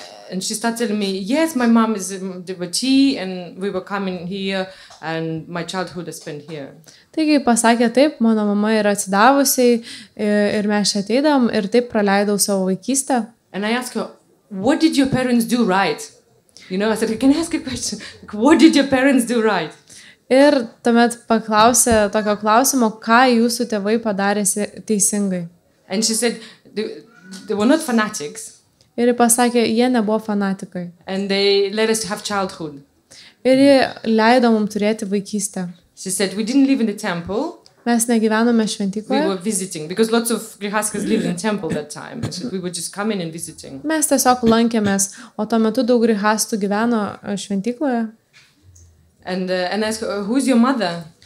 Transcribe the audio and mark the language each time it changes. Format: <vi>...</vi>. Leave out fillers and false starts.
<en>And she started telling me, yes, my mom is a devotee, and we were coming here, and my childhood I spent here.</en> <lt>Taigi pasakė taip, mano mama yra atsidavusiai ir mes čia ateidam ir taip praleidau savo vaikystę.</lt> <en>And I asked her, what did your parents do right? You know, I said, can I ask a question? Like, what did your parents do right?</en> <lt>Ir tuomet paklausė tokio klausimo, ką jūsų tėvai padarė teisingai.</lt> <en>And she said, they were not fanatics.</en> <lt>Ir pasakė, jie nebuvo fanatikai.</lt> <en>And they let us have childhood.</en> <lt>Ir jie leido mums turėti vaikystę.</lt> <en>She said, we didn't live in the temple.</en> <lt>Mes negyvenome šventykloje.</lt> <en>We were visiting, because lots of grihastas lived in temple that time. So we were just coming and visiting.</en> <lt>Mes tiesiog lankėmės, o tuo metu daug grihastų gyveno šventykloje.</lt> <en>And I asked her, who's your mother?</en>